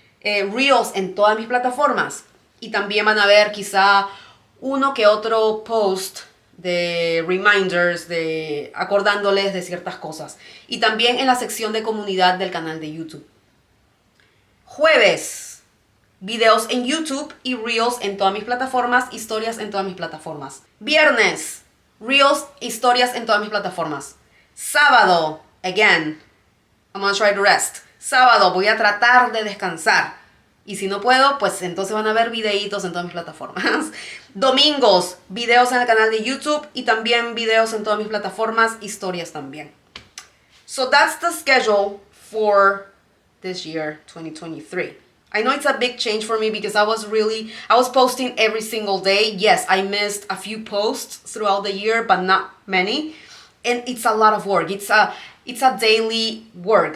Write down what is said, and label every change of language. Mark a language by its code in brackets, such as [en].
[es] Reels en todas mis plataformas. Y también van a ver quizá uno que otro post de reminders, de acordándoles de ciertas cosas. Y también en la sección de comunidad del canal de YouTube. Jueves, videos en YouTube y reels en todas mis plataformas, historias en todas mis plataformas. Viernes, reels, historias en todas mis plataformas. [en] Sábado, again, I'm gonna try to rest. [es] Sábado voy a tratar de descansar. Y si no puedo, pues entonces van a ver videitos en todas mis plataformas. Domingos, videos en el canal de YouTube y también videos en todas mis plataformas, historias también. [en] So that's the schedule for this year, 2023. I know it's a big change for me because I was posting every single day. Yes, I missed a few posts throughout the year, but not many. And it's a lot of work. It's a daily work.